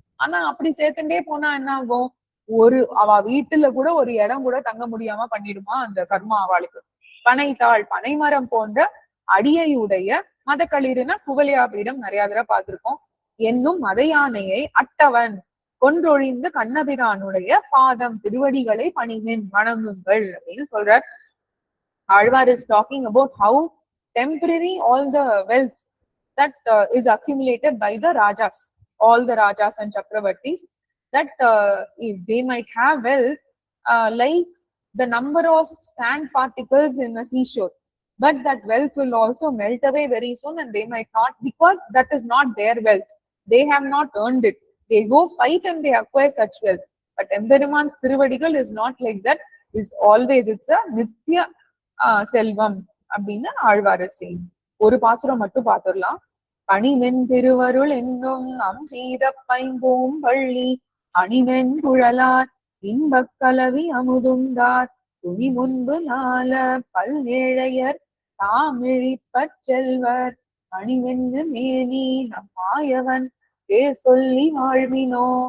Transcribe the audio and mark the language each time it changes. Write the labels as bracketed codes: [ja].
[ta] ஆனா அப்படி சேர்த்துட்டே போனா என்ன ஆகும், ஒரு அவ வீட்டுல கூட ஒரு இடம் கூட தங்க முடியாம பண்ணிடுமா அந்த கர்மா அவளுக்கு. பனைத்தாள் பனைமரம் போன்ற அடியையுடைய மதக்களிறுனா குவலியா பீடம் நிறைய தடவை பார்த்திருக்கோம். என்னும் மத யானையை அட்டவன் கொன்றொழிந்து கண்ணபிரானுடைய பாதம் திருவடிகளை பணிமின் வணங்குங்கள் அப்படின்னு சொல்றார். [en] Alvar is talking about how temporary all the wealth that is accumulated by the rajas, all the rajas and chakravartis, that if they might have wealth like the number of sand particles in a seashore, but that wealth will also melt away very soon and they might not, because that is not their wealth, they have not earned it, they go fight and they acquire such wealth. But Emberiman's Thiruvadigal is not like that, is always, it's a nithya [ta] செல்வம் அப்படின்னு ஆழ்வார் செய்யும். ஒரு பாசுரம் மட்டும் பார்த்துடலாம். பணிமென் திருவருள் என்னும் நம் செய்த பைம்போம் பள்ளி அணிமென் குழலார் இன்பக் கலவி அமுதுண்டார் துணி முன்பு நாள பல்வேழையர் தாமிழிப்பற் செல்வர் அணிவென்று மேனி நம் மாயவன் பேர் சொல்லி வாழ்வினோ.